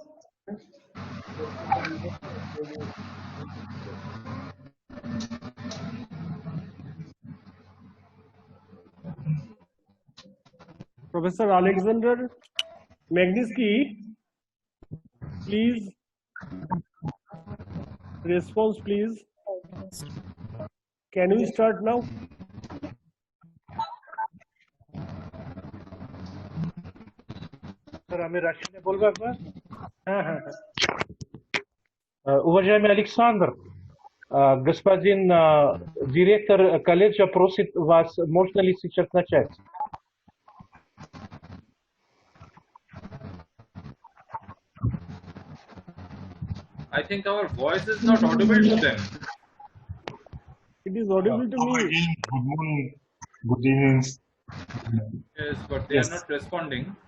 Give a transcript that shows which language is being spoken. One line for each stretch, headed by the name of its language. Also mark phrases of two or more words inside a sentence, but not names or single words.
English: Professor Alexander Magnitsky, please. Response, please. Can we start now?
Bangla: Рашиде বলবো একবার हाँ
Russian: Уважаемый Александр, господин директор колледжа просит вас, можно ли сейчас начать?
English: I think our voice is not audible to them. It is audible to me. Good morning. Good evening. Yes, but they are not responding.